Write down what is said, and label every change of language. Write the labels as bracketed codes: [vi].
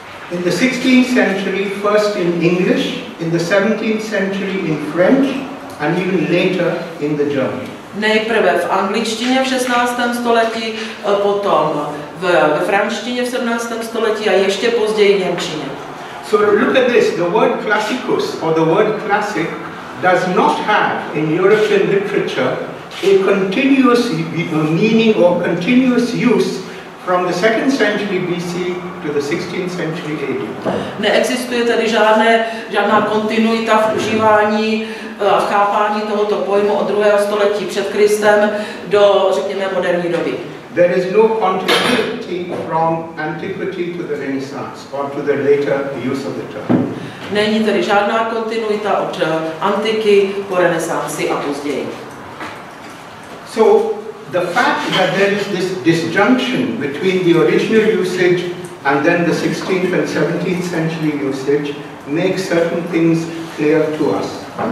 [en] In the 16th century, first in English, in the 17th century in French, and even later in the German. [cs] Nejprve v angličtině v 16. století, potom ve franštině v 17. století a ještě později v němčině. [en] So look at this, the word classicus or the word classic does not have in European literature a continuous meaning or continuous use from the 2nd century BC to the 16th century AD. [cs] Neexistuje tedy žádná kontinuita v užívání a chápání tohoto pojmu od 2. století před Kristem do, řekněme, moderní doby. [en] There is no continuity from antiquity to the Renaissance or to the later use of the term. [cs] Není tedy žádná kontinuita od antiky po renesanci a později. [en] So the fact that there is this disjunction between the original usage and then the 16th and 17th century usage makes certain things clear to us.